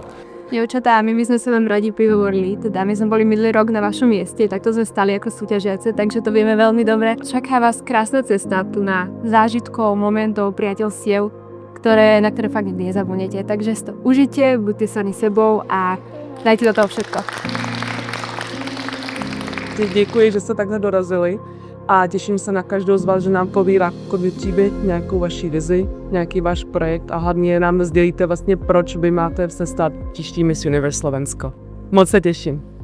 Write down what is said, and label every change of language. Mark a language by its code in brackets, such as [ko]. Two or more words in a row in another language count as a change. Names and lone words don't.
[sk] Dievčatá, my by sme sa vám radi prihovorili, teda my sme boli minulý rok na vašom mieste, takto sme stali ako súťažiace, takže to vieme veľmi dobre. Čaká vás krásna cesta tu na zážitkov, momentov, priateľstiev, na ktoré fakt nikdy nezabudnete. Takže si to užite, buďte sami sebou a dajte do toho všetko. [cs] Děkuji, že jste takhle dorazili. A těším se na každou z vás, že nám poví takový příběh, nějakou vaši vizi, nějaký váš projekt a hlavně nám sdělíte vlastně, proč vy máte se stát příští Miss Universe Slovensko. Moc se těším.